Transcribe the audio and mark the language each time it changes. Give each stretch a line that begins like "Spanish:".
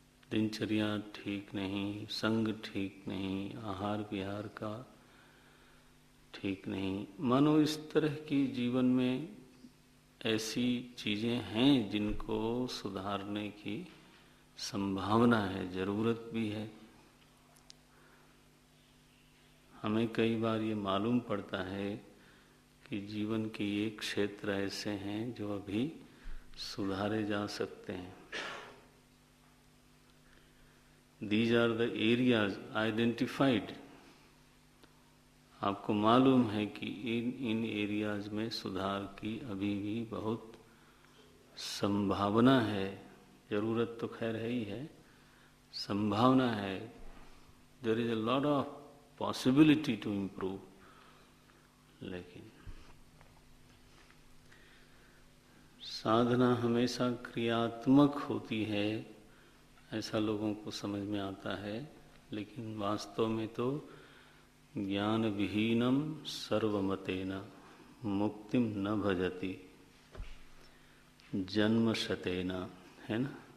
Hindi: दिनचर्या ठीक नहीं, संग ठीक नहीं, आहार विहार का ठीक नहीं, मानो इस तरह की जीवन में ऐसी चीज़ें हैं जिनको सुधारने की संभावना है, ज़रूरत भी है। हमें कई बार ये मालूम पड़ता है कि जीवन के ये क्षेत्र ऐसे हैं जो अभी सुधारे जा सकते हैं।
English: These are the areas identified।
Hindi: आपको मालूम है कि इन एरियाज में सुधार की अभी भी बहुत संभावना है। ज़रूरत तो खैर है ही है, संभावना है।
English: There is a lot of possibility to improve।
Hindi: लेकिन साधना हमेशा क्रियात्मक होती है, ऐसा लोगों को समझ में आता है, लेकिन वास्तव में तो
Sanskrit: ज्ञान विहीनम सर्वमतेन मुक्तिम न भजति जन्म शतेन,
Hindi: है ना।